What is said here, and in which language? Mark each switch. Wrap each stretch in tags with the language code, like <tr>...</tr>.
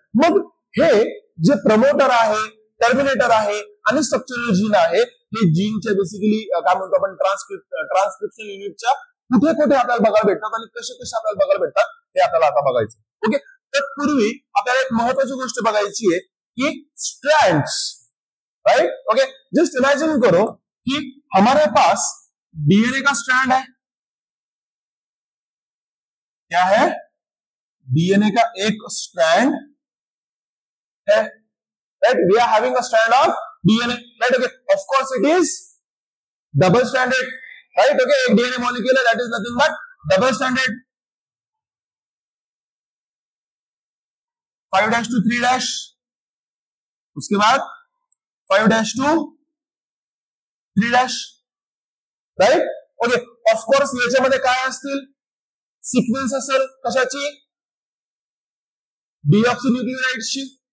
<mr>मग हे जे प्रमोटर आहे, टर्मिनेटर आहे आणि स्ट्रक्चरल जीन आहे, हे जीनच्या बेसिकली काय म्हणतो आपण, ट्रान्सक्रिप्शन युनिटच्या कुठे कुठे आपल्याला बघायला भेटतात आणि कसे कसे आपल्याला बघायला भेटतात हे आपल्याला आता बघायचं. ओके, तत्पूर्वी आपल्याला एक महत्वाची गोष्ट बघायची आहे की strands. Right.</mr> <hi>Okay, just imagine करो कि हमारे पास डीएनए का स्ट्रैंड है. क्या है, डीएनए का एक स्ट्रैंड है.</hi> <en>Right, we are having a strand of DNA. Right. Okay, of course it is double stranded. Right.</en> <hi>Okay, एक डीएनए मॉलिक्यूल है,</hi> <en>That is nothing but double stranded.</en> <hi>5' to 3', उसके बाद 5' to 3'. Right.</hi> <mr>Okay, of course याच्यामध्ये काय असतील, sequence असेल कशाची, डीऑक्सिन्यूक्लियोटाइडची.</mr>